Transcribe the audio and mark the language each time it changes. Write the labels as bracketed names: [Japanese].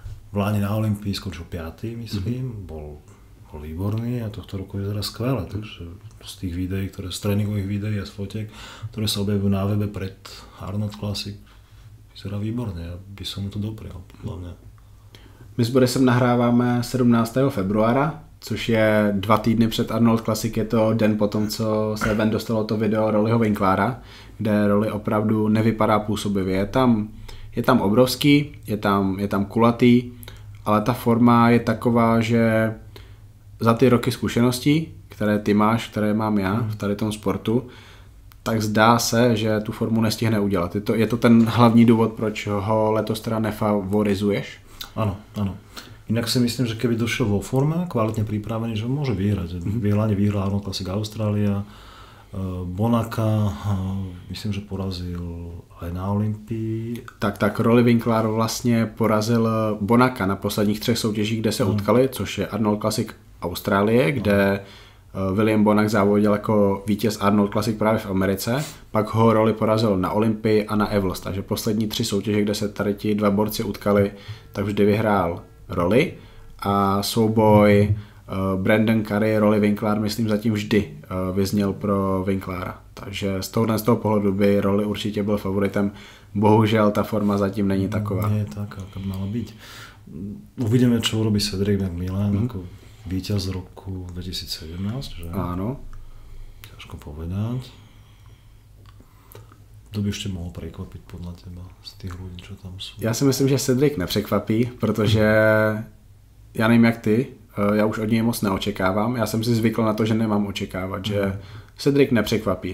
[Slovak] V Lani na Olympii skončil 5. myslím, bol výborný a tohto roku vyzerá skvelé, takže z tých videí, z tréningových videí a z fotiek, ktoré sa objavujú na webe pred Arnold Classic, vyzerá výborne, ja by som mu to doprial, podľa mňa. [Czech] My s Borisem nahráváme 17. februára, což je 2 týdny před Arnold Classic, je to den potom, co se ven dostalo to video Rollyho Winklera, kde Rolly opravdu nevypadá působivě. Je tam obrovský, je tam kulatý, ale ta forma je taková, že za ty roky zkušeností, které ty máš, které mám já v tady tom sportu, tak zdá se, že tu formu nestihne udělat. Je to ten hlavní důvod, proč ho letos teda nefavorizuješ? [Slovak] Áno. Inak si myslím, že keby došiel vo forme, kvalitne pripravený, že môže vyhrať. Vyhral Arnold Classic Austrália, Bonaca, myslím, že porazil aj na Olympii. [Czech] Tak Rolly Winkler vlastně porazil Bonaca na posledních 3 soutěžích, kde se utkali, což je Arnold Classic Austrálie, kde William Bonac závodil jako vítěz Arnold Classic právě v Americe, pak ho Rolly porazil na Olympii a na Evels, takže poslední 3 soutěže, kde se tady ti 2 borci utkali, tak vždy vyhrál Rolly a souboj Brandon Curry, Rolly Winkler, myslím, zatím vždy vyzněl pro Winklera. Takže z toho pohledu by Rolly určitě byl favoritem. Bohužel ta forma zatím není taková. [Slovak] Nie je taká, ako by mala byť. Uvidíme, čo urobí Cedric McMillan ako víťaz roku 2017, že? Áno. Ťažko povedať. Kto by ešte mohol prekvapiť podľa teba z tých ľudí, čo tam sú? [Czech] Já si myslím, že Cedric nepřekvapí, protože já nevím jak ty, já už od něj moc neočekávám. Já jsem si zvykl na to, že nemám očekávat, že Cedric nepřekvapí.